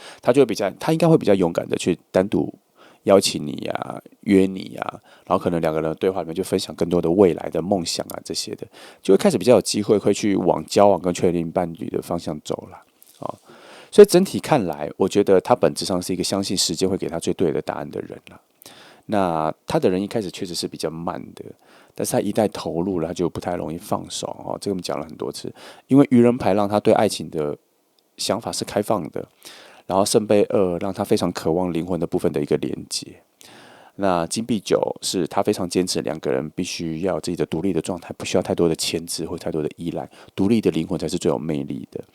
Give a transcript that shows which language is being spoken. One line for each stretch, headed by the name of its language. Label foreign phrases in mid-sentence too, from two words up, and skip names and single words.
Chinese: 他應該會比較勇敢的去單獨邀請你呀、約你呀，然後可能兩個人的對話裡面就分享更多的未來的夢想啊，這些的就會開始比較有機會會去往交往跟確定伴侶的方向走了。所以整體看來，我覺得他本質上是一個相信時間會給他最對的答案的人了。那他的人一開始確實是比較慢的，但是他一旦投入了，他就不太容易放手。這個我們講了很多次，因為愚人牌讓他對愛情的想法是開放的。然後聖杯2讓他非常渴望靈魂的部分的一個連接，那金幣9是他非常堅持兩個人必須要有自己的獨立的狀態，不需要太多的牽制或太多的依賴，獨立的靈魂才是最有魅力的。